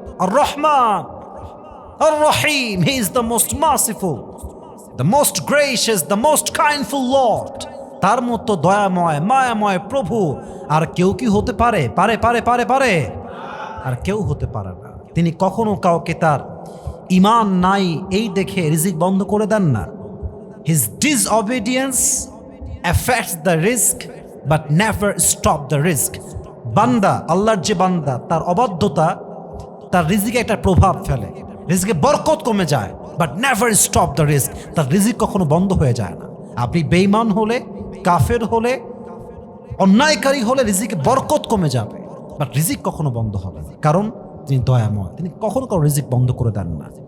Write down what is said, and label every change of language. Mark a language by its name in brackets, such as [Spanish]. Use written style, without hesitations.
[English] আর রহমান, আর রহিম, he is the most merciful, the most gracious, the most kindful lord. [Bangla] তার মতো দয়াময় মায়াময় প্রভু আর কেউ কি হতে পারে? পারে পারে পারে পারে আর কেউ হতে পারে না। তিনি কখনো কাউকে তার ইমান নাই এই দেখে রিজিক বন্ধ করে দেন না। [English] His disobedience affects the risk but never stop the risk. [Bangla] বান্দা, আল্লাহর যে বান্দা, তার অবাধ্যতা তার রিজিকে একটা প্রভাব ফেলে, রিজিকে বরকত কমে যায়, [English] But never stop the risk. [Bangla] তার রিজিক কখনো বন্ধ হয়ে যায় না। আপনি বেঈমান হলে, কাফের হলে, অন্যায়কারী হলে রিজিকে বরকত কমে যাবে, বাট রিজিক কখনো বন্ধ হবে না, কারণ তিনি দয়াময়, তিনি কখনো কারো রিজিক বন্ধ করে দেন না।